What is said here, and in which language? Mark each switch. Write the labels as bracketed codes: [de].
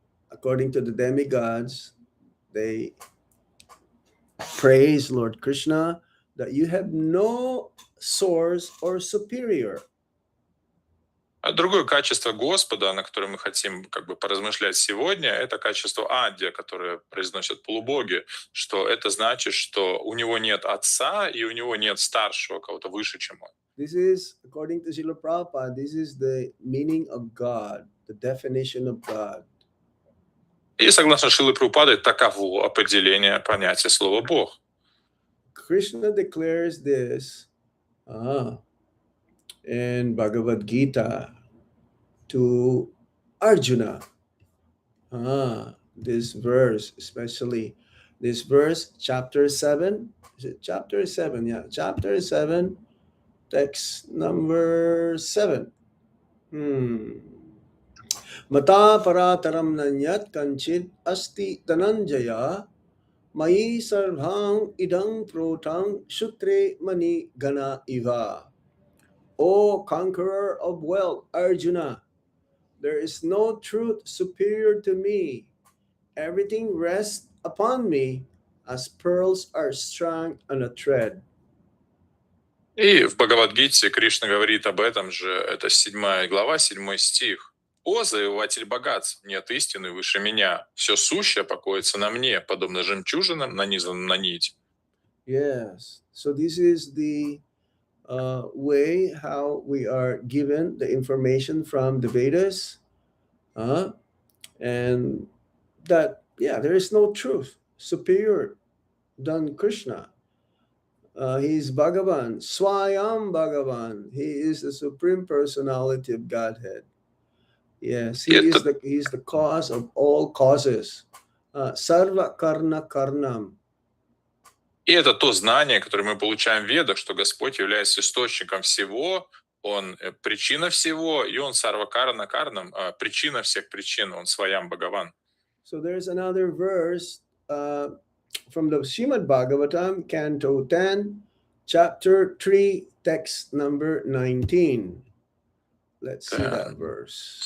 [en] According to the demigods, they praise Lord Krishna that you have no source or superior. [ru] А другое качество Господа, на которое мы хотим как бы поразмышлять сегодня, это качество Адья, которое произносят полубоги, что это значит, что у него нет отца и у него нет старшего, кого-то выше, чем он. [en] This is, according to Srila Prabhupada, this is the meaning of God, the definition of God. [ru] И согласно Шрилы Прабхупады, таково определение понятия слова «Бог». [en] Krishna declares this in Bhagavad Gita to Arjuna. This verse, especially this verse, chapter 7. Is it chapter 7? Yeah, chapter 7, text number 7. [sa] Mata parataram nanyat kanchit asti dhananjaya Mayi sarvang idang protang sutre mani gana iva. [en] O conqueror of wealth, Arjuna, there is no truth superior to me. Everything rests upon me as pearls are strung on a thread. [ru] И в Бхагавад-гите Кришна говорит об этом же, это 7 глава, 7 стих. «О, завоеватель богатств, нет истины выше меня. Все сущее покоится на мне, подобно жемчужинам, нанизанным на нить». [en] Yes, so this is the way how we are given the information from the Vedas, and that, yeah, there is no truth superior than Krishna. He is Bhagavan, Swayam Bhagavan. He is the Supreme Personality of Godhead. Yes, he is the cause of all causes. [sa] Sarva Karna Karnam. [ru] И это то знание, которое мы получаем в Ведах, что Господь является источником всего, Он причина всего, и Он сарвакарна карнам, причина всех причин, Он Сваям Бхагаван. [en] So there's another verse from the Srimad Bhagavatam, Canto 10, Chapter 3, text number 19. Let's see that verse.